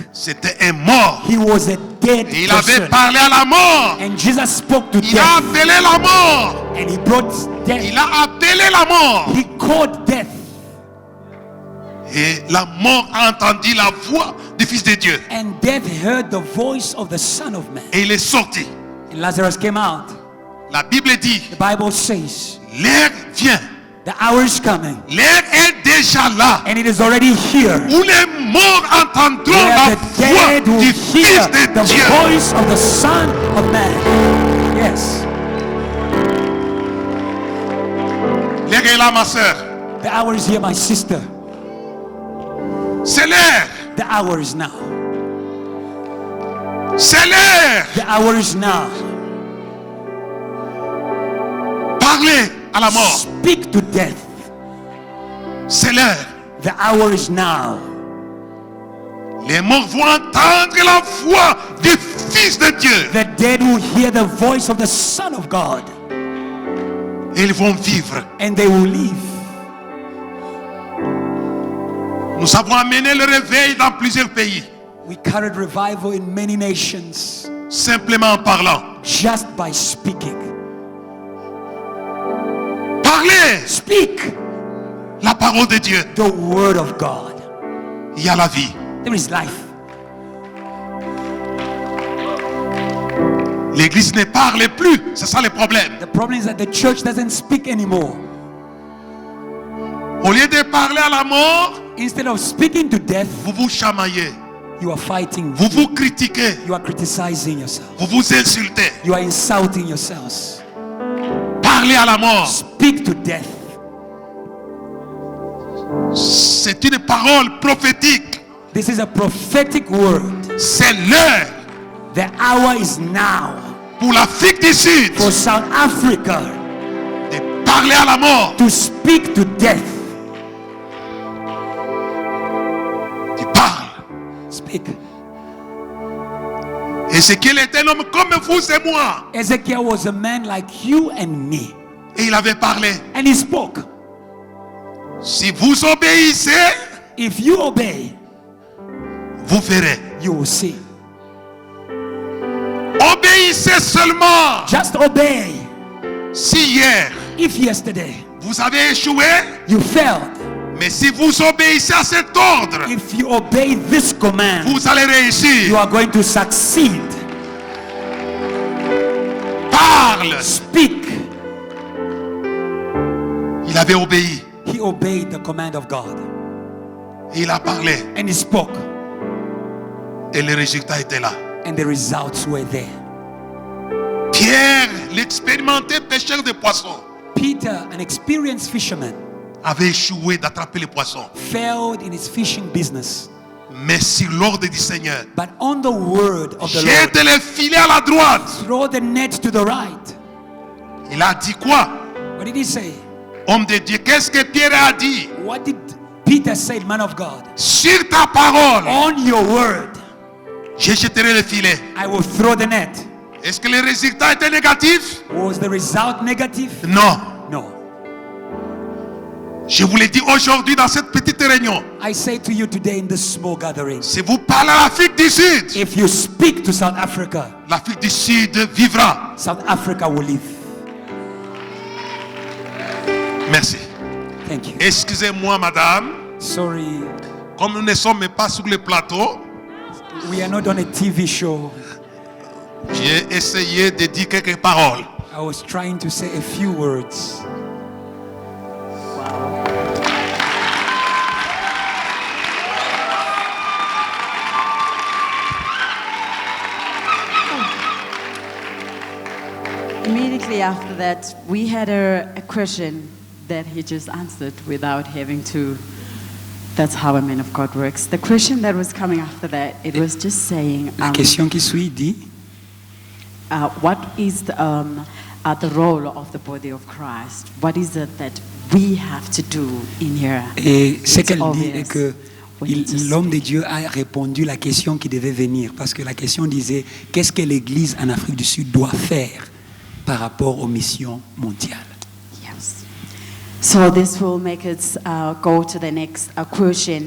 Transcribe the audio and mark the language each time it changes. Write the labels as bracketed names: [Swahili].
[French] C'était un mort. [English] He was a dead [French] Et il avait [English] person. [French] parlé à la mort. [English] And Jesus spoke to [French] Il a [English] death. [French] appelé la mort. [English] And he brought death. [French] Il a appelé la mort. [English] He called death. [French] Et la mort a entendu la voix du Fils de Dieu. [English] And death heard the voice of the Son of Man. [French] Et il est sorti. [English] And Lazarus came out. [French] La Bible dit, [English] The Bible says, [French] l'heure vient. [English] the hour is coming. [French] L'heure est déjà là. [English] And it is already here. [French] Où les morts entendront [English] Where [French] la [English] the [French] voix [English] dead will [French] du [English] hear [French] Fils de [English] the [French] Dieu. [English] voice of the Son of Man. Yes. [French] L'heure est là, ma soeur. [English] The hour is here, my sister. [French] C'est l'heure. [English] The hour is now. [French] C'est l'heure. [English] The hour is now. [French] Parlez à la mort. [English] Speak to death. [French] C'est l'heure. [English] The hour is now. [French] Les morts vont entendre la voix du Fils de Dieu. [English] The dead will hear the voice of the Son of God. [French] Et ils vont vivre. [English] And they will live. [French] Nous avons amené le réveil dans plusieurs pays. [English] We carried revival in many nations [French] Simplement en parlant. [English] just by speaking. [French] Parlez [English] Speak [French] la parole de Dieu. [English] the word of God. [French] Il y a la vie. [English] There is life. [French] L'église ne parle plus. C'est ça le problème. [English] The problem is that the church doesn't speak anymore. [French] Au lieu de parler à la mort, [English] Instead of speaking to death, [French] vous vous chamaillez. [English] you are fighting. [French] Vous vous critiquez. [English] You are criticizing yourself. [French] Vous vous insultez. [English] You are insulting yourselves. [French] Parlez à la mort. [English] Speak to death. [French] C'est une parole prophétique. [English] This is a prophetic word. [French] C'est l'heure [English] The hour is now [French] pour l'Afrique du Sud [English] for South Africa [French] de parler à la mort. [English] to speak to death. [French] Tu parles. [English] Speak. [French] Ézéchiel était un homme comme vous et moi. [English] Ezekiel was a man like you and me. [French] Et il avait parlé. [English] And he spoke. [French] Si vous obéissez, [English] If you obey, [French] vous verrez. [English] you will see. [French] Obéissez seulement. [English] Just obey. [French] Si hier, [English] If yesterday [French] vous avez échoué, [English] you failed, [French] mais si vous obéissez à cet ordre, [English] if you obey this command, [French] vous allez [English] you [French] réussir. [English] are going to succeed. [French] Parle. [English] Speak. [French] Il avait obéi. [English] He obeyed the command of God. [French] Et il a parlé. [English] And he spoke. [French] Et le résultat était là. [English] And the results were there. [French] Pierre, l'expérimenté pêcheur de poissons, [English] Peter, an experienced fisherman, [French] avait échoué d'attraper les poissons. [English] failed in his fishing business. [French] Mais sur l'ordre du Seigneur, [English] But on the word of the [French] jette [English] Lord, [French] les filets à la droite. [English] throw the net to the right. [French] Il a dit quoi? [English] What did he say? [French] Homme de Dieu, qu'est-ce que Pierre a dit? [English] What did Peter say, man of God? [French] Sur ta parole, [English] On your word, [French] je jetterai le filet. [English] I will throw the net. [French] Est-ce que le résultat était négatif? [English] Was the result negative? [French] Non. [English] No. [French] Je vous l'ai dit aujourd'hui dans cette petite réunion. [English] I say to you today in this small gathering, [French] Si vous parlez à l'Afrique du Sud, [English] if you speak to South Africa, [French] l'Afrique du Sud vivra. [English] South Africa will live. [French] Merci. [English] Thank you. [French] Excusez-moi, madame. [English] Sorry, [French] Comme nous ne sommes pas sur le plateau, [English] we are not on a TV show. [French] j'ai essayé de dire quelques paroles. [English] I was trying to say a few words. Immediately after that, we had a question that he just answered without having to. That's how a man of God works. The question that was coming after that, it was just saying, [French] La question qui suit dit, [English] what is the role of the body of Christ? What is it that we have to do in here? [French] et ce [English] It's [French] qu'elle dit [English] obvious. [French] est que [English] We need to [French] l'homme de [English] speak. [French] Dieu a répondu la question qui devait venir, parce que la question disait, qu'est-ce que l'Église en Afrique du Sud doit faire par rapport aux missions mondiales? [English] Yes. So this will make us go to the next question.